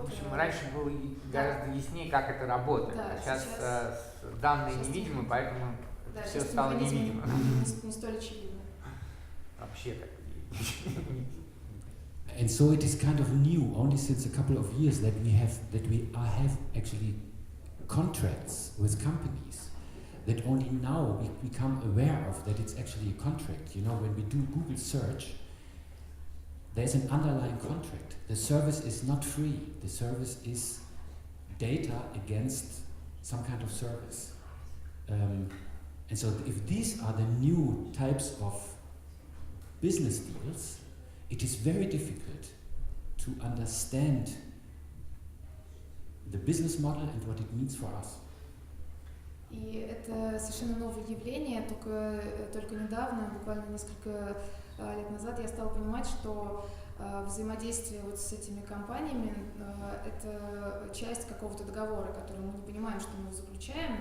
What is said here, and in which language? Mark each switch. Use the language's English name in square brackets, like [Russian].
[Russian] В общем, раньше было гораздо яснее, как это работает. Да, сейчас данные невидимы, поэтому все стало невидимо. Не столь очевидно. Вообще так. [English] And so it is kind of new, only since a couple of years, that we have actually contracts with companies that only now we become aware of that it's actually a contract. You know, when we do Google search, there's an underlying contract. The service is not free. The service is data against some kind of service. And so if these are the new types of business deals, it is very difficult to understand the business model and what it means for us. [Russian] И это совершенно новое явление, только недавно, буквально несколько лет назад, я стала понимать, что взаимодействие вот с этими компаниями это часть какого-то договора, который мы не понимаем, что мы заключаем.